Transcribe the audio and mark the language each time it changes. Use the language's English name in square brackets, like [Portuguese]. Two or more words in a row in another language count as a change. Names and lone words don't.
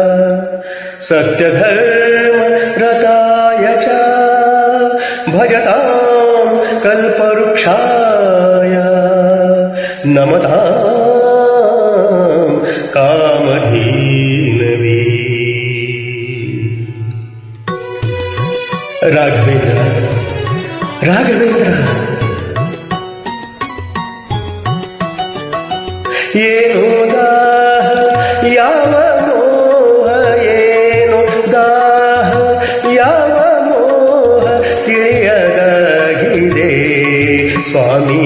[Sanskrit] सत्यधर्मरताय च भजतां कल्पवृक्षाय नमतां कामधेनवे। [Kannada] राघवेंद्र राघवेंद्र ಏನು ದಾಹ ಯಾವ ಮೋಹ, ಏನು ದಾಹ ಯಾವ ಮೋಹ ತಿಳಿಯದಾಗಿದೆ ಸ್ವಾಮಿ.